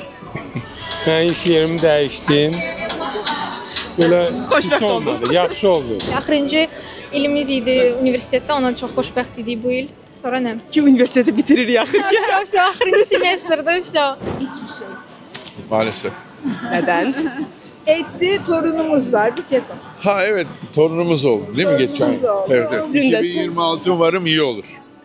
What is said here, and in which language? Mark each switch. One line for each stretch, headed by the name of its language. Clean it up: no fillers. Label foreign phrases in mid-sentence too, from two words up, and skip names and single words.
Azerbaijani: Mən iş yerimi dəyişdim. Belə Xoşbəxt pis oldunuz. olmadı, yaxşı oldu. Axırıncı ilimiz idi universitetdə, ona çox xoşbəxt idik bu il. Sonra nə? Ki universiteti bitiririk axır ki. Все, axırıncı semestrdə все.
Turkish: Maalesef.
Azerbaijani: Nədən? Etdi,
Turkish: torunumuz var. Bir tek o. Ha evet torunumuz oldu değil mi geçen? Torunumuz oldu. Evet, evet. Sizin de- 2026 umarım iyi olur.